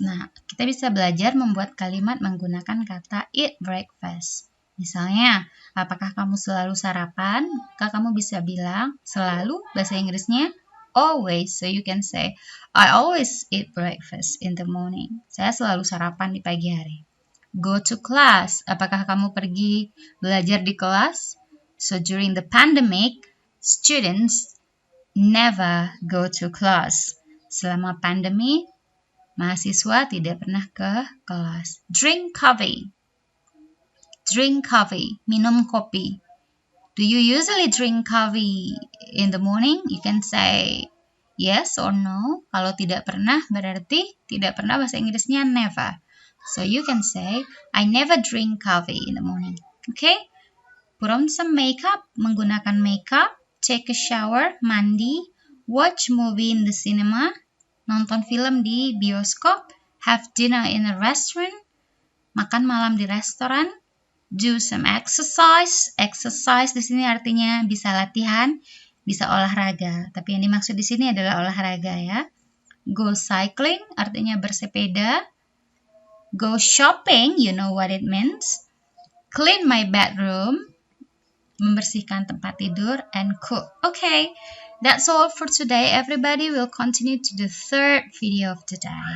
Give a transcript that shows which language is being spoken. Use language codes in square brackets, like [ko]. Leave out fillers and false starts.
[id] Nah, kita bisa belajar membuat kalimat menggunakan kata eat breakfast. Misalnya, apakah kamu selalu sarapan? Maka kamu bisa bilang selalu, bahasa Inggrisnya always. [en] So you can say, I always eat breakfast in the morning. [id] Saya selalu sarapan di pagi hari. [en] Go to class. [id] Apakah kamu pergi belajar di kelas? [en] So during the pandemic, students never go to class. [id] Selama pandemi, mahasiswa tidak pernah ke kelas. [en] Drink coffee. Drink coffee. [id] Minum kopi. [en] Do you usually drink coffee in the morning? You can say yes or no. [id] Kalau tidak pernah berarti tidak pernah, bahasa Inggrisnya never. [en] So you can say I never drink coffee in the morning. Okay? Put on some makeup, [id] menggunakan makeup. [en] Take a shower, mandi. Watch movie in the cinema, [id] nonton film di bioskop. [en] Have dinner in a restaurant, [id] makan malam di restoran. [en] Do some exercise. [id] Exercise di sini artinya bisa latihan, bisa olahraga. Tapi yang dimaksud di sini adalah olahraga ya. [en] Go cycling [id] artinya bersepeda. [en] Go shopping, you know what it means. Clean my bedroom, [id] membersihkan tempat tidur, [en] and cook. Okay, that's all for today. Everybody will continue to the third video of today.